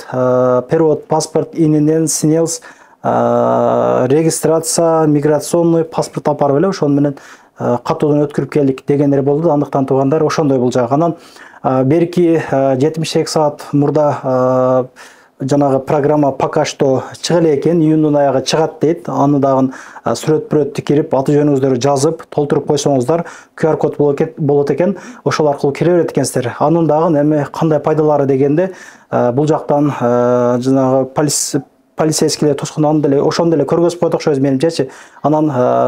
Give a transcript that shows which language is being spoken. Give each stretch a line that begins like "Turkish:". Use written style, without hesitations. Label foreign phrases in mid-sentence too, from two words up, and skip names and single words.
Kyrgyz: Перевод паспорт ининен снялся, регистрация,
Russian: миграционный паспорт
Kyrgyz: алып барып эле ошону менен каттоодон өткөрүп келдик дегендер болду. Андыктан туугандар ошондой бул жагы. Анан берки 72 саат мурда жанагы программа
Russian: пока что
Kyrgyz: чыга эле экен, июндун аягы чыгат дейт. Аны дагы сүрөт кирип, аты жөнүңүздөрдү жазып, толтуруп койсоңуздар, QR код болот экен. Ошол аркылуу кире берет экенсиздер. Анын дагы эми кандай пайдалары дегенде, бул жактан жанагы полицейскийлер тоскондон деле ошондо эле көргөзүп койдук окшойбуз менимчечи.